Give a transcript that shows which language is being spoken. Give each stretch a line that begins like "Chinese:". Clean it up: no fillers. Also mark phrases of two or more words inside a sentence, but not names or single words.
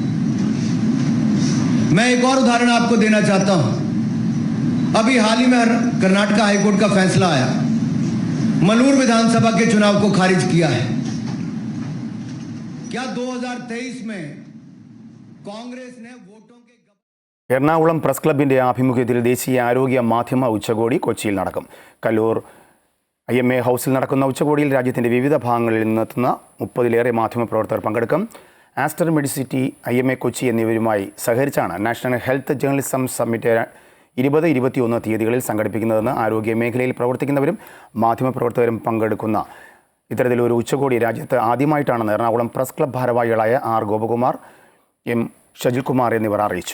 Hindi: मैं एक और उदाहरण आपको देना चाहता हूं। अभी हाल ही में कर्नाटक हाईकोर्ट का फैसला आया, मलूर विधानसभा के चुनाव को खारिज किया है। क्या 2023 में कांग्रेस ने वोटों के
Malayalam: എറണാകുളം പ്രസ് ക്ലബിന്റെ ആഭിമുഖ്യത്തിൽ ദേശീയ ആരോഗ്യ മാധ്യമ ഉച്ചകോടി കൊച്ചിയിൽ നടക്കും. കല്ലൂർ IMA ഹൗസിൽ നടക്കുന്ന ഉച്ചകോടിയിൽ രാജ്യത്തിന്റെ വിവിധ ഭാഗങ്ങളിൽ നിന്നെത്തുന്ന 30-ലേറെ മാധ്യമപ്രവർത്തകർ പങ്കെടുക്കും. ആസ്റ്റർ മെഡിസിറ്റി, IMA കൊച്ചി എന്നിവരുമായി സഹകരിച്ചാണ് നാഷണൽ ഹെൽത്ത് ജേർണലിസം സമ്മിറ്റ് 20-21 തീയതികളിൽ സംഘടിപ്പിക്കുന്നതെന്ന് ആരോഗ്യ മേഖലയിൽ പ്രവർത്തിക്കുന്നവരും മാധ്യമപ്രവർത്തകരും പങ്കെടുക്കുന്ന ഇത്തരത്തിലൊരു ഉച്ചകോടി രാജ്യത്ത് ആദ്യമായിട്ടാണെന്ന് എറണാകുളം പ്രസ് ക്ലബ് ഭാരവാഹികളായ R ഗോപകുമാർ, M ഷജിൽകുമാർ എന്നിവർ അറിയിച്ചു.